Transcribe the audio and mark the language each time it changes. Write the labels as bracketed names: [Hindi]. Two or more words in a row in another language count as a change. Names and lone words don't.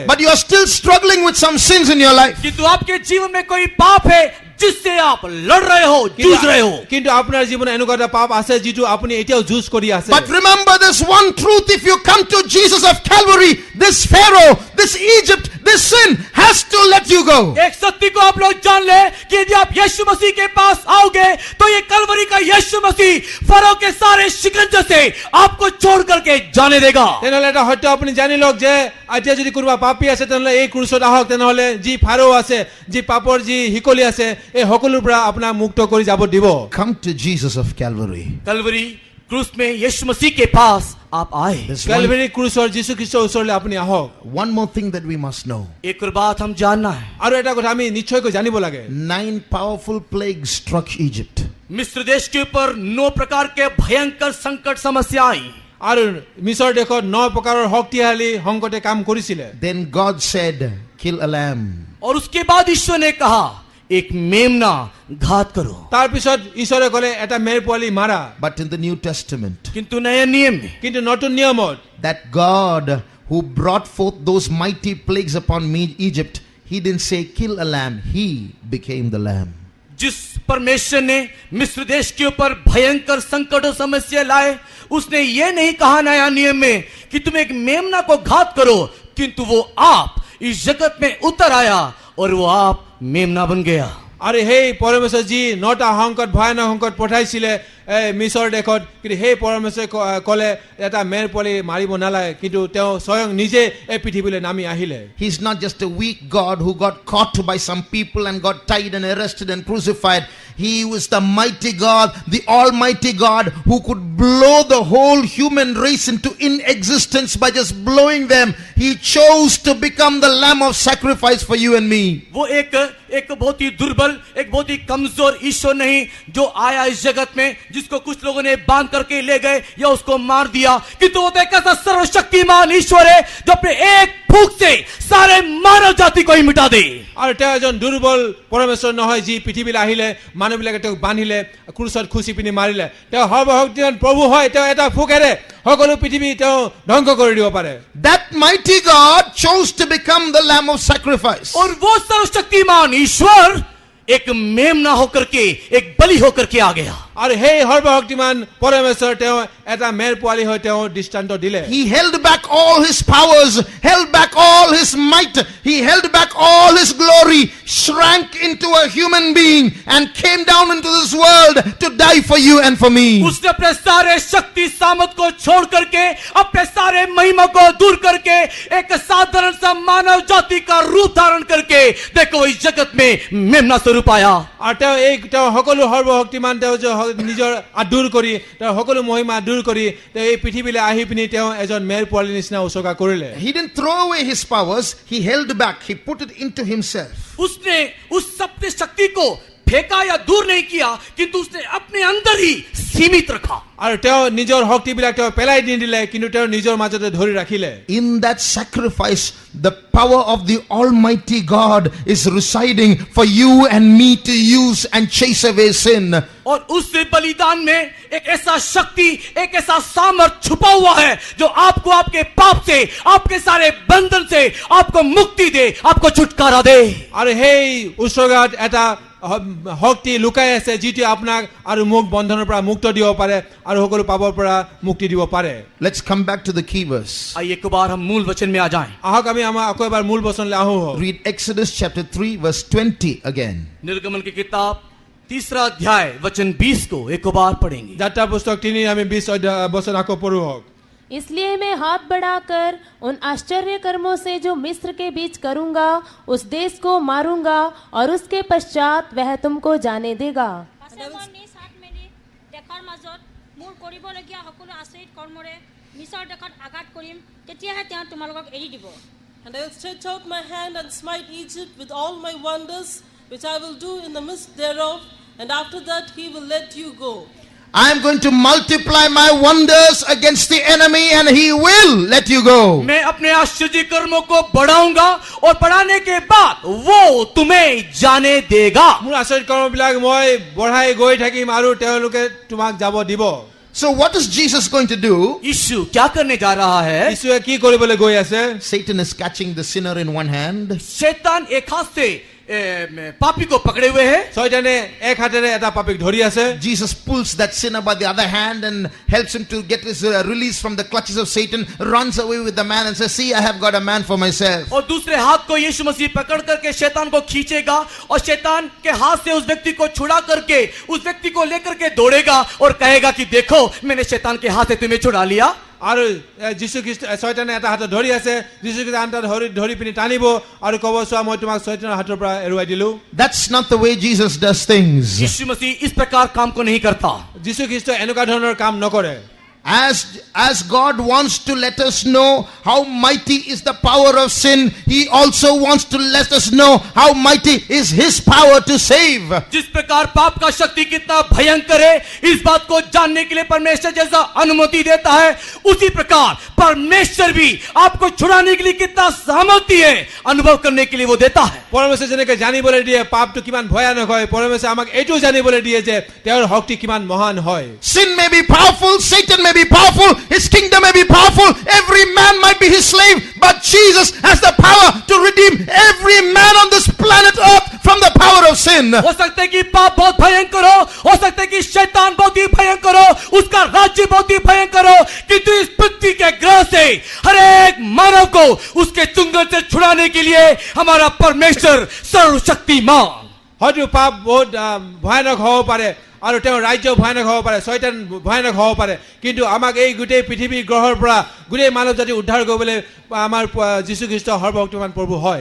[English] but you are still struggling with some sins in your life. [Hindi] किंतु आपके जीवन में कोई पाप है जिससे आप लड़ रहे हो, जूझ रहे हो। [Assamese] কিন্তু আপোনাৰ জীৱনত এনেকুৱা এটা পাপ আছে যিটো আপুনি এতিয়াও যুঁজ কৰি আছে। [English] But remember this one truth: if you come to Jesus of Calvary, this Pharaoh, this Egypt, this sin has to let you go. [Hindi] एक सत्य को आप लोग जान ले कि यदि आप यीशु मसीह के पास आओगे तो ये कलवरी का यीशु मसीह फरो के सारे शिकंजे से आपको छोड़ करके जाने देगा। [Assamese] তেনেহলে এটা সত্য আপুনি জানি লওক যে এতিয়া যদি কোনোবা পাপী আছে তেনেহলে এই ক্ৰুচত আহক, তেনেহলে যি ফাৰো আছে, যি পাপৰ যি হিকলি আছে, এই সকলোৰ পৰা আপোনাক মুক্ত কৰি যাব দিব। [English] Come to Jesus of Calvary. [Hindi] कलवरी क्रूस में यीशु मसीह के पास आप आए। [English] There's [Assamese] কালভাৰী ক্ৰুচৰ যীশু খ্ৰীষ্টৰ ওচৰলৈ আপুনি আহক। [English] one more thing that we must know. [Hindi] एक और बात हम जानना है, [Assamese] আৰু এটা কথা আমি নিশ্চয়কৈ জানিব লাগে। [English] 9 powerful plagues struck Egypt. [Hindi] मिस्र देश के ऊपर 9 प्रकार के भयंकर संकट समस्या आई। [Assamese] আৰু মিছৰ দেশত 9 প্ৰকাৰৰ শক্তিশালী সংকটে কাম কৰিছিলে। [English] Then God said, kill a lamb. [Hindi] और उसके बाद ईश्वर ने कहा एक मेमना घात करो। [Assamese] তাৰ পিছত ঈশ্বৰে ক'লে এটা মেৰ পোৱালি মাৰা। [English] But in the New Testament, [Hindi] किंतु नए नियम में [Assamese] কিন্তু নতুন নিয়মত [English] that God who brought forth those mighty plagues upon Egypt, he didn't say kill a lamb, he became the lamb. [Hindi] जिस परमेश्वर ने मिस्र देश के ऊपर भयंकर संकट और समस्या लाए, उसने ये नहीं कहा नया नियम में कि तुम एक मेमना को घात करो, किंतु वो आप इस जगत में उतर आया और वो आप मेमना बन गया। [Assamese] আৰু সেই পৰমেশ্বৰ যি 9টা সংকট ভয়ানক সংকট পঠাইছিলে মিছৰ দেশত, কিন্তু সেই পৰমেশ্বৰে ক'লে এটা মেৰ পোৱালি মাৰিব নালাগে, কিন্তু তেওঁ স্বয়ং নিজে এই পৃথিৱীলৈ নামি আহিলে। [English] He's not just a weak God who got caught by some people and got tied and arrested and crucified. He was the mighty God, the almighty God who could blow the whole human race into inexistence by just blowing them. He chose to become the lamb of sacrifice for you and me. [Hindi] वो एक बहुत ही दुर्बल, एक बहुत ही कमजोर ईश्वर नहीं जो आया इस जगत में, जिसको कुछ लोगों ने बांध करके ले गए या उसको मार दिया, किंतु वो तो एक ऐसा सर्वशक्तिमान ईश्वर है जो अपने एक फूंक से सारे मानव जाति को ही मिटा दे। [Assamese] আৰু তেওঁ এজন দুৰ্বল পৰমেশ্বৰ নহয় যি পৃথিৱীলৈ আহিলে, মানুহবিলাকে তেওঁক বান্ধিলে, ক্ৰুচত খুচি পিনি মাৰিলে। তেওঁ সৰ্বশক্তিমান প্ৰভু হয়, তেওঁ এটা ফুকেৰে সকলো পৃথিৱী তেওঁ ধ্বংস কৰি দিব পাৰে। [English] That mighty God chose to become the lamb of sacrifice. [Hindi] और वो सर्वशक्तिमान ईश्वर एक मेमना होकर के, एक बलि होकर के आ गया। [Assamese] আৰু সেই সৰ্বশক্তিমান পৰমেশ্বৰ তেওঁ এটা মেৰ পোৱালি হৈ তেওঁ দৃষ্টান্ত দিলে। [English] He held back all his powers, held back all his might, he held back all his glory, shrank into a human being and came down into this world to die for you and for me. [Hindi] उसने अपने सारे शक्ति सामर्थ को छोड़ करके, अपने सारे महिमा को दूर करके, एक साधारण सा मानव जाति का रूप धारण करके देखो इस जगत में मेमना स्वरूप आया। [Assamese] আৰু তেওঁ সকলো সৰ্বশক্তিমান তেওঁ নিজৰ আদূৰ কৰি, তেওঁ সকলো মহিমা দূৰ কৰি তেওঁ এই পৃথিৱীলৈ আহি পিনি তেওঁ এজন মেৰ পোৱালি নিচিনা উচৰ্গা কৰিলে। [English] He didn't throw away his powers, he held back, he put it into himself. [Hindi] उसने उस सत्य शक्ति को फेंका या दूर नहीं किया, किंतु उसने अपने अंदर ही सीमित रखा। [Assamese] আৰু তেওঁ নিজৰ শক্তিবিলাক তেওঁ পেলাই নিদিলে, কিন্তু তেওঁ নিজৰ মাজতে ধৰি ৰাখিলে। [English] In that sacrifice, the power of the Almighty God is residing for you and me to use and chase away sin. [Hindi] और उस बलिदान में एक ऐसा शक्ति, एक ऐसा सामर्थ छुपा हुआ है जो आपको आपके पाप से, आपके सारे बंधन से आपको मुक्ति दे, आपको छुटकारा दे। [Assamese] আৰু সেই উচৰ্গাত এটা শক্তি লুকাই আছে যিটো আপোনাক আৰু মোক বন্ধনৰ পৰা মুক্ত দিব পাৰে আৰু সকলো পাপৰ পৰা মুক্তি দিব পাৰে। [English] Let's come back to the key verse. [Hindi] आइए एक बार हम मूल वचन में आ जाएं। [Assamese] আহক আমি আমাৰ আকৌ এবাৰ মূল বচনলৈ আহো। [English] Read Exodus chapter 3 verse 20 again. [Hindi] निर्गमन की किताब 3 अध्याय वचन 20 को एक बार पढ़ेंगे। [Assamese] যাত্ৰা পুস্তক 3 আমি 20 বচন আকৌ পঢ়ো। [Hindi] इसलिए मैं हाथ बढ़ाकर उन आश्चर्य कर्मों से जो मिस्र के बीच करूंगा उस देश को मारूंगा और उसके पश्चात वह तुमको जाने देगा। [Assamese] পাছে মই নিজ হাত মেলি দেশৰ মাজত মোৰ কৰিবলগীয়া সকলো আচৰিত কৰ্মৰে মিছৰ দেশত আঘাত কৰিম, তেতিয়াহে তেওঁ তোমালোকক এৰি দিব। [English] And I will stretch out my hand and smite Egypt with all my wonders, which I will do in the midst thereof, and after that he will let you go. I am going to multiply my wonders against the enemy and he will let you go. [Hindi] मैं अपने आश्चर्य कर्मों को बढ़ाऊंगा और बढ़ाने के बाद वो तुम्हें जाने देगा। [Assamese] মোৰ আচৰিত কৰ্মবিলাক মই বঢ়াই গৈ থাকিম আৰু তেওঁলোকে তোমাক যাব দিব। [English] So what is Jesus going to do? [Hindi] यीशु क्या करने जा रहा है? [Assamese] যীশুৱে কি কৰিবলৈ গৈ আছে? [English] Satan is catching the sinner in one hand. [Hindi] शैतान एक हाथ से पापी को पकड़े हुए है। [Assamese] শয়তানে এক হাতেৰে এটা পাপীক ধৰি আছে। [English] Jesus pulls that sinner by the other hand and helps him to get his release from the clutches of Satan, runs away with the man and says, see, I have got a man for myself. [Hindi] और दूसरे हाथ को यीशु मसीह पकड़ करके शैतान को खींचेगा और शैतान के हाथ से उस व्यक्ति को छुड़ा करके उस व्यक्ति को लेकर के दौड़ेगा और कहेगा कि देखो मैंने शैतान के हाथ से तुम्हें छुड़ा लिया। [Assamese] আৰু যীশু খ্ৰীষ্ট শয়তানে এটা হাতত ধৰি আছে, যীশু খ্ৰীষ্ট আনটা ধৰি পিনি টানিব আৰু ক'ব চোৱা মই তোমাক শয়তানৰ হাতৰ পৰা এৰুৱাই দিলো। [English] That's not the way Jesus does things. [Hindi] यीशु मसीह इस प्रकार काम को नहीं करता। [Assamese] যীশু খ্ৰীষ্ট এনেকুৱা ধৰণৰ কাম নকৰে। [English] As God wants to let us know how mighty is the power of sin, he also wants to let us know how mighty is his power to save. [Hindi] जिस प्रकार पाप का शक्ति कितना भयंकर है इस बात को जानने के लिए परमेश्वर जैसा अनुमति देता है, उसी प्रकार परमेश्वर भी आपको छुड़ाने के लिए कितना सामर्थ्य है अनुभव करने के लिए वो देता है। [Assamese] পৰমেশ্বৰে যেনেকৈ জানিবলৈ দিয়ে পাপটো কিমান ভয়ানক হয়, পৰমেশ্বৰে আমাক এইটো জানিবলৈ দিয়ে যে তেওঁৰ শক্তি কিমান মহান হয়। [English] Sin may be powerful, Satan may be powerful, his kingdom may be powerful, every man might be his slave, but Jesus has the power to redeem every man on this planet earth from the power of sin. [Hindi] हो सकता है कि पाप बहुत भयंकर हो सकता है कि शैतान बहुत ही भयंकर हो, उसका राज्य बहुत ही भयंकर हो, किंतु इस पृथ्वी के ग्रह से हर एक मानव को उसके चुंगल से छुड़ाने के लिए हमारा परमेश्वर सर्वशक्तिमान। [Assamese] হয়তো পাপ বহুত ভয়ানক হ'ব পাৰে আৰু তেওঁৰ ৰাজ্য ভয়ানক হ'ব পাৰে, শয়তান ভয়ানক হ'ব পাৰে, কিন্তু আমাক এই গোটেই পৃথিৱী গ্ৰহৰ পৰা গোটেই মানৱ জাতি উদ্ধাৰ কৰিবলৈ আমাৰ যীশু খ্ৰীষ্ট সৰ্বশক্তিমান প্ৰভু হয়।